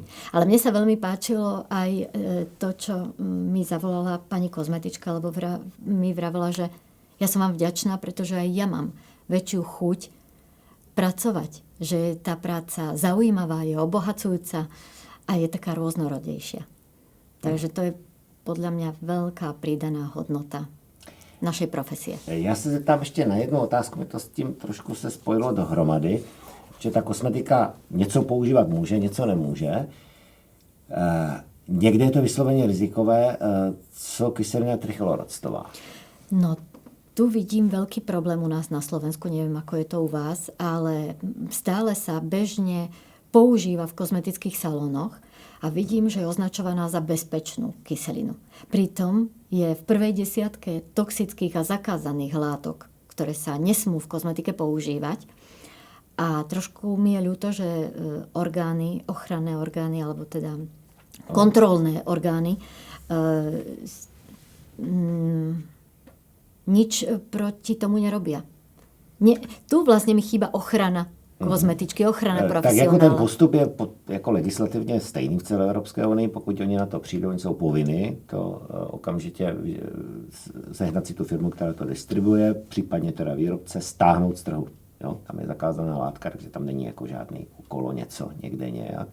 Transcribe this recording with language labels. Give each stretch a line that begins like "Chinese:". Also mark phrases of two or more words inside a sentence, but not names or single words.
Slovak: Ale mne sa veľmi páčilo aj to, čo mi zavolala pani kozmetička, lebo mi vravela, že ja som vám vďačná, pretože aj ja mám väčšiu chuť pracovať. Že je tá práca zaujímavá, je obohacujúca a je taká rôznorodejšia. Takže to je podľa mňa veľká pridaná hodnota. našej profesie.
Czech: Já se zeptám ještě na jednu otázku, mi to s tím trošku se spojilo dohromady, že ta kosmetika něco používat může, něco nemůže. Někde je to vysloveně rizikové, co kyselina trichloroctová.
Slovak: No, tu vidím veľký problém u nás na Slovensku, neviem, ako je to u vás, ale stále sa bežne používa v kozmetických salónoch a vidím, že je označovaná za bezpečnú kyselinu. Pritom je v prvej desiatke toxických a zakázaných látok, ktoré sa nesmú v kozmetike používať. A trošku mi je ľúto, že orgány, ochranné orgány, alebo teda kontrolné orgány nič proti tomu nerobia. Tu vlastne mi chýba ochrana kozmetičky, ochrana profesionála.
Czech: Tak jako ten postup je jako legislativně stejný v celé Evropské unii, pokud oni na to přijdou, oni jsou povinni to okamžitě sehnat si tu firmu, která to distribuje, případně teda výrobce, stáhnout z trhu. Jo? Tam je zakázaná látka, takže tam není jako žádný okolo něco, někde nějak.